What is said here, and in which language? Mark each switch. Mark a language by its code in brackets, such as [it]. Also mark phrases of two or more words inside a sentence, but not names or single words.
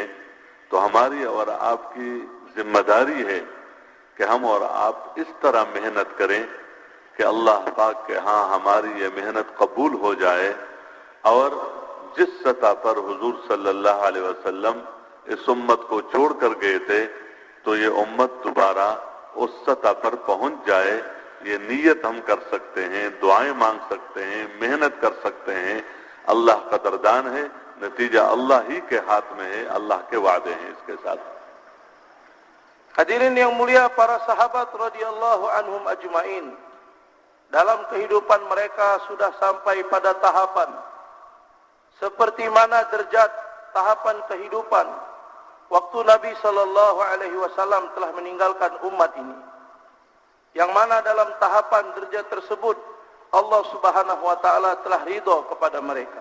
[ur] تو ہماری اور آپ کی ذمہ داری ہے کہ ہم اور آپ اس طرح محنت کریں کہ اللہ پاک کے ہاں ہماری یہ محنت قبول ہو جائے، اور جس سطح پر حضور [ar] صلى الله عليه وسلم [ur] اس امت کو چھوڑ کر گئے تھے، تو یہ امت دوبارہ اس سطح پر پہنچ جائے. یہ نیت ہم کر سکتے ہیں، دعائیں مانگ سکتے ہیں، محنت کر سکتے ہیں. اللہ قدردان ہے، نتیجہ اللہ ہی کے ہاتھ میں ہے، اللہ کے وعدے ہیں اس کے ساتھ. [id] Hadirin yang mulia, para sahabat [ar] رضي الله عنهم أجمعين, [id] dalam kehidupan mereka sudah sampai pada tahapan seperti mana derajat tahapan kehidupan waktu Nabi [ar] صلى الله عليه وسلم [id] telah meninggalkan umat ini, yang mana dalam tahapan derajat tersebut [ar] الله سبحانه وتعالى [id] telah ridha kepada mereka.